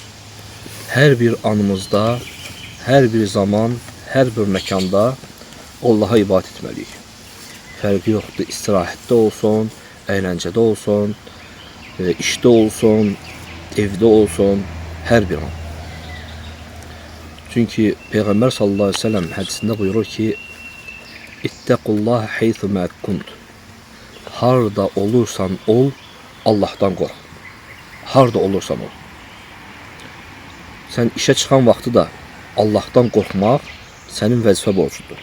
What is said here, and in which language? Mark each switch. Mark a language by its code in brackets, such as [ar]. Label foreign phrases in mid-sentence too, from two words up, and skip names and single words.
[az] Hər bir anımızda, hər bir zaman, hər bir məkanda Allah'a ibadət etməliyik. Fərqi yoxdur, istirahətdə olsun, əyləncədə olsun, işdə olsun, evdə olsun, hər bir an. Çünkü Peygamber [ar] صلى الله عليه وسلم [az] hədisində buyurur ki [ar] اتق الله حيثما كنت [az] Harda olursan ol, Allah'tan qorx. Harda olursan ol. Sen işe çıxan vaxtı da Allah'tan qorxmaq sənin vəzifə borcudur.